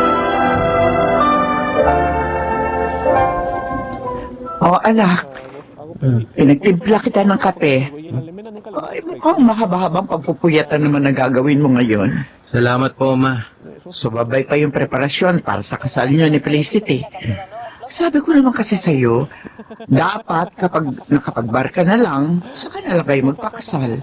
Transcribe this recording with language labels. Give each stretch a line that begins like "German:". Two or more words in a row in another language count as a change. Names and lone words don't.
Filipino: O anak, Pinagtimpla kita ng kape.
Spanish: Güey, en Alemania nunca lo
Filipino: Ay, mukhang mahaba-habang pagpupuyatan naman na gagawin mo ngayon. Salamat po, Ma. Subabay pa yung preparasyon para sa kasal niyo ni Felicity. Sabi ko naman kasi sa'yo, dapat kapag nakapagbar ka na lang, saka na lang kayo magpakasal.